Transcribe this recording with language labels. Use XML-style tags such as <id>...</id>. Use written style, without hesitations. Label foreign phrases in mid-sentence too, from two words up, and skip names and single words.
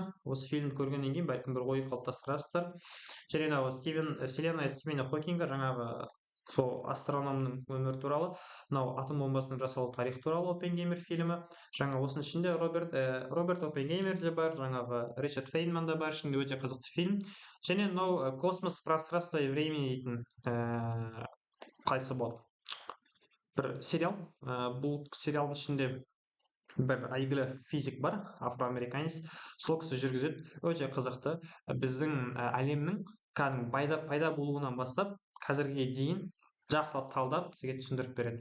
<kk>Осы фильмді көргеннен кейін бәлкім бір ой қалыптастырасыздар. Және мынау</kk> <ru>вселенная Стивена Хокинга,</ru> <kk>жаңағы сол астрономның өмірі туралы, мынау атом бомбасының жасалу тарихы туралы Оппенгеймер фильмі. Жаңа осының ішінде Роберт Оппенгеймер де бар, жаңағы Ричард Фейнман да бар, ішінде өте қызықты фильм. Және мынау «Космос, пространство и времени» дейтін қайтсы болады бір сериал. Бұл сериалдың ішінде бір әйгілі физик бар, афроамериканец. Сол кісі жүргізеді. Өте қызықты. Біздің әлемнің кәдімгі пайда болуынан бастап қазірге дейін жақсылап талдап бізге түсіндіріп береді.</kk>